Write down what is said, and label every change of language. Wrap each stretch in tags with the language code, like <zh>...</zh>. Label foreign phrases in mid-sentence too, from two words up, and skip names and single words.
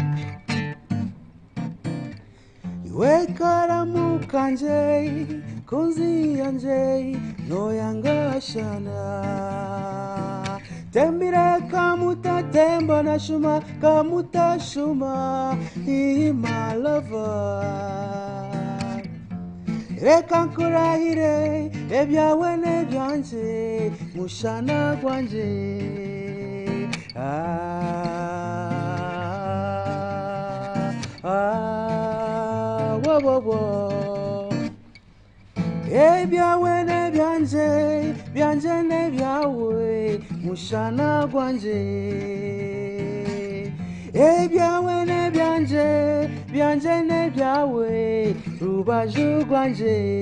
<nyn>Iwekara mukanje, kunzi anje, no yangashana. Tembire kamuta tembo na shuma, kamuta shuma,</nyn> <en>he my lover.</en> <nyn>Reka nkurahire ebyawe nebyanje mushana gwanje. Wo wo wo. Ebyawe nebyanje byanje nebyawe mushana gwanje. Ebyawe nebyanje byanje nebyawe rubaju gwanje.</nyn>